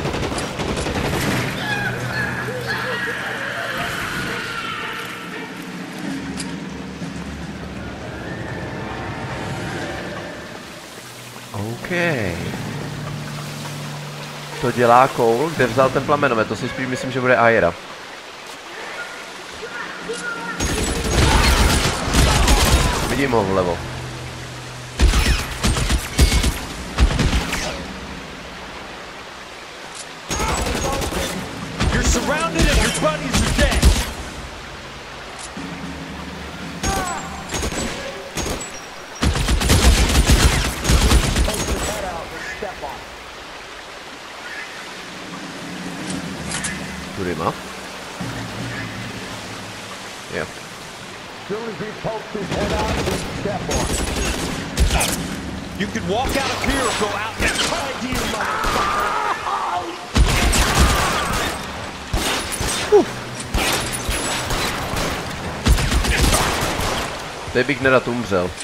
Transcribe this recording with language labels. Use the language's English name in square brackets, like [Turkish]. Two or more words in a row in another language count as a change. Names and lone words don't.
[English] OK. [Czech] To dělá Cole, kde vzal ten plamenomet, to si spíš myslím, že bude Aira. Vidím ho vlevo. [English] You're surrounded and your buddies are dead. Kurima. [Czech] Jo. [English] Soon as he pokes his head out, we step on it. You could walk out of here or go out and try to, motherfucker! [Czech] Teď bych nerad umřel.